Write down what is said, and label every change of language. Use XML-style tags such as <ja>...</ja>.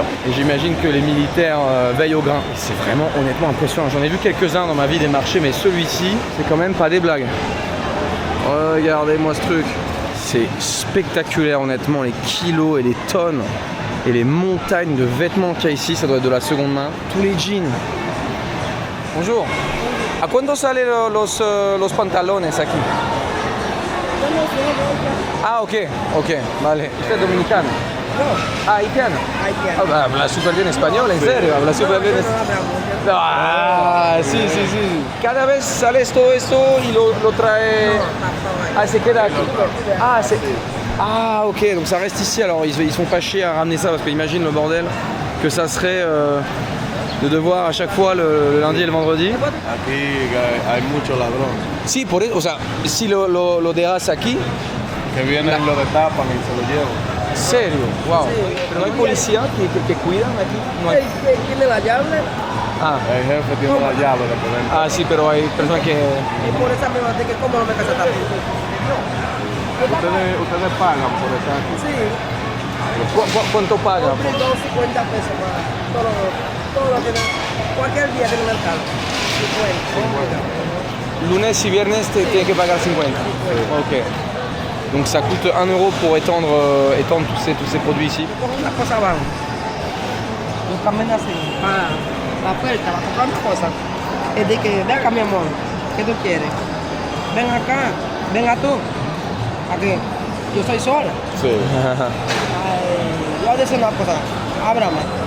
<fr>Et j'imagine que les militaires veillent au grain. C'est vraiment honnêtement impressionnant. J'en ai vu quelques-uns dans ma vie des marchés, mais celui-ci, c'est quand même pas des blagues. Regardez-moi ce truc. C'est spectaculaire honnêtement, les kilos et les tonnes et les montagnes de vêtements qu'il y a ici, ça doit être de la seconde main. Tous les jeans. Bonjour.</fr> <es>¿A cuánto salen los pantalones aquí? Ah, ok, vale. ¿Usted es dominicano? No, Ah, haitiano. haitiano. Ah, habla súper bien español, en serio, habla súper bien. Ah, sí. Cada vez sale todo esto y lo trae. Ah, se queda aquí. Ah, ok,</es> <fr>donc ça reste ici. Alors ils sont pas chiés à ramener ça parce qu'imagine le bordel que ça serait de devoir à chaque fois le lundi et le vendredi.</fr> <es>Aquí hay muchos ladrones Sí, por eso, o sea, si lo dejas aquí. que vienen, lo destapan y se lo llevan. ¿En serio? Wow. Pero no hay policía que cuidan aquí. No hay. ¿Quién le da llave? Ah. El jefe tiene la llave de poner. Ah, sí, pero hay personas que. Y por esa misma de que cómo no me casa también. Ustedes pagan por estar aquí. Sí, ¿Cuánto paga? 250 pesos para todo lo que cualquier día que no me alcanza. 50. Lunes y viernes tiene que pagar 50. Ok.</es> <fr>Donc ça coûte 1 euro pour étendre tous ces produits ici.</fr> <es>Coge una cosa abajo. Yo camino así, para la puerta, para comprar mis cosas. Es de que, ven acá mi amor, ¿qué tú quieres? Ven acá, venga tú. Aquí, yo soy sola. Sí. Ay, yo voy a decir una cosa, ábrame.</es>